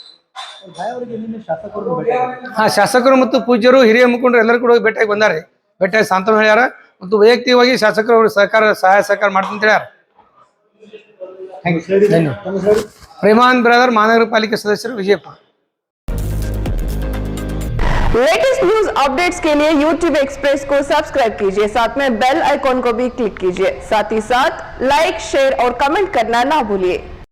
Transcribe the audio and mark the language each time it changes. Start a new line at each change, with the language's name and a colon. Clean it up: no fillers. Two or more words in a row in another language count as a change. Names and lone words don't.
Kannada: ಹಾ, ಶಾಸಕರು ಮತ್ತು ಪೂಜ್ಯರು ಹಿರಿಯ ಮುಖಂಡರು ಎಲ್ಲರೂ ಕೂಡ ಭೇಟಿಯಾಗಿ ಬಂದಾರೆ. ಭೇಟಿಯಾಗಿ ಸಾಂತ್ವನ ಹೇಳ್ಯಾರ ಮತ್ತು ವೈಯಕ್ತಿಕವಾಗಿ ಶಾಸಕರು ಅವ್ರಿಗೆ ಸಹಾಯ ಸಹಕಾರ ಮಾಡ್ತೀನಿ ಅಂತ ಹೇಳ್ಯಾರ. ಪ್ರೇಮಾನ್ ಬ್ರದರ್, ಮಹಾನಗರ ಪಾಲಿಕೆ ಸದಸ್ಯರು, ವಿಜಯಪುರ.
English: latest news updates
Hindi: के लिए YouTube एक्सप्रेस को सब्सक्राइब कीजिए, साथ में
English: bell icon
Hindi: को भी क्लिक कीजिए। साथ ही साथ
English: like, share
Hindi: और कमेंट करना ना भूलिए।